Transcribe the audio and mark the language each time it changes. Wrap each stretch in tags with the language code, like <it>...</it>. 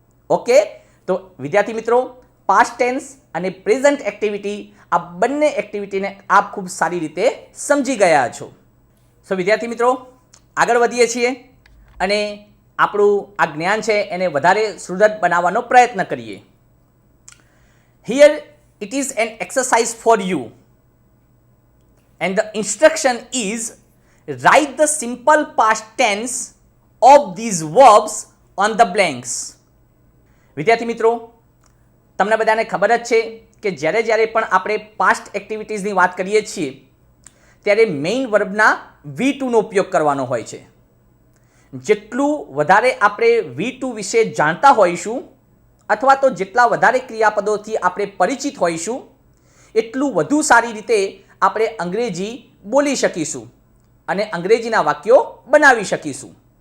<gu>Okay, તો વિદ્યાર્થી મિત્રો, પાસ્ટ ટેન્સ અને પ્રેઝન્ટ એક્ટિવિટી, આ બંને એક્ટિવિટીને આપ ખૂબ સારી રીતે સમજી ગયા છો. સો વિદ્યાર્થી મિત્રો, આગળ વધીએ છીએ અને આપણું આ જ્ઞાન છે એને વધારે સુદૃઢ બનાવવાનો પ્રયત્ન કરીએ.</gu> <en>Here it is an exercise for you and the instruction is write the simple past tense of these verbs on the blanks.</en> <gu>વિદ્યાર્થી મિત્રો, તમને બધાને ખબર જ છે કે જ્યારે પણ આપણે પાસ્ટ એક્ટિવિટીઝની વાત કરીએ છીએ ત્યારે મેઇન વર્બના V2નો ઉપયોગ કરવાનો હોય છે. જેટલું વધારે આપણે V2 વિશે જાણતા હોઈશું અથવા તો જેટલા વધારે ક્રિયાપદોથી આપણે પરિચિત હોઈશું એટલું વધુ સારી રીતે આપણે અંગ્રેજી બોલી શકીશું અને અંગ્રેજીના વાક્યો બનાવી શકીશું.</gu>